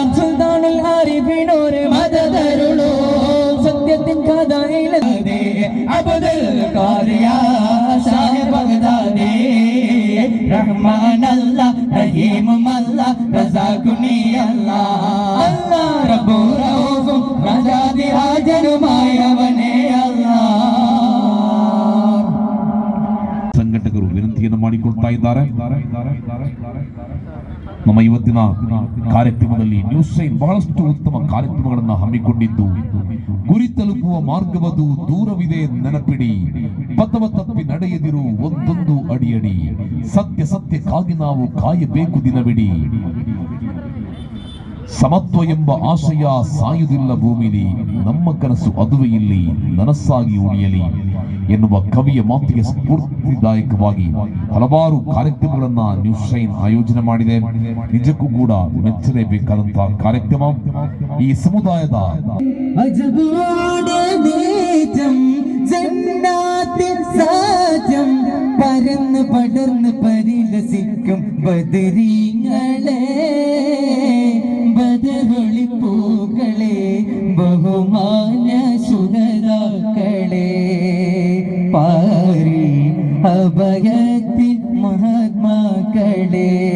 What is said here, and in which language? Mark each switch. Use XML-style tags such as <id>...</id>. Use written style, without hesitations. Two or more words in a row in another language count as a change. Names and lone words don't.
<ml>സുൽത്താനുൽ ആരിഫിനോര് മദദരുളൂ, സത്യത്തിൻ കഥയിലെ അബ്ദുൽ ഖാദിർ സാഹിബ് ബഗ്ദാദി. റഹ്മാൻ അല്ലാഹ് റഹീമും അല്ലാഹ് റസാഖുനി അല്ലാഹ്. അല്ലാഹ് റബ്ബു റഊഫും റജാദി ഹാജനുമായവനേ അല്ലാഹ്.</ml> <kn>ಸಂಘಟಕರು ವಿನಂತಿಯನ್ನು ಮಾಡಿಕೊಳ್ತಾ ಇದ್ದಾರೆ. ನಮ್ಮ ಇವತ್ತಿನ ಕಾರ್ಯಕ್ರಮದಲ್ಲಿ ನ್ಯೂಸ್ ಶೈನ್ ಬಹಳಷ್ಟು ಉತ್ತಮ ಕಾರ್ಯಕ್ರಮಗಳನ್ನು ಹಮ್ಮಿಕೊಂಡಿದ್ದು, ಗುರಿ ತಲುಪುವ ಮಾರ್ಗವದು ದೂರವಿದೆ ನೆನಪಿಡಿ, ಪಥವ ತಪ್ಪಿ ನಡೆಯದಿರು ಒಂದೊಂದು ಅಡಿಯಡಿ, ಸತ್ಯ ಸತ್ಯಕ್ಕಾಗಿ ನಾವು ಕಾಯಬೇಕು ದಿನವಿಡಿ, ಸಮತ್ವ ಎಂಬ ಆಶಯ ಸಾಯುವುದಿಲ್ಲ ಭೂಮಿಲಿ, ನಮ್ಮ ಕನಸು ಅದುವೇ ಇಲ್ಲಿ ನನಸಾಗಿ ಉಳಿಯಲಿ ಎನ್ನುವ ಕವಿಯ ಮಾತಿಗೆ ಸ್ಫೂರ್ತಿದಾಯಕವಾಗಿ ಹಲವಾರು ಕಾರ್ಯಕ್ರಮಗಳನ್ನ ನ್ಯೂಸ್ ಶೈನ್ ಆಯೋಜನೆ ಮಾಡಿದೆ. ನಿಜಕ್ಕೂ ಕೂಡ ಮೆಚ್ಚಲೇಬೇಕಾದಂತಹ ಕಾರ್ಯಕ್ರಮ. ಈ ಸಮುದಾಯದ</kn> <ml>പരന്ന് പടർന്ന് പരിലസിക്കും ബദരീങ്ങളെ, ബദറൊളിപ്പൂക്കളെ, ബഹുമാന്യ ശുഹദാക്കളെ, പാരി അഭയത്തിൻ മഹാത്മാക്കളെ.</ml>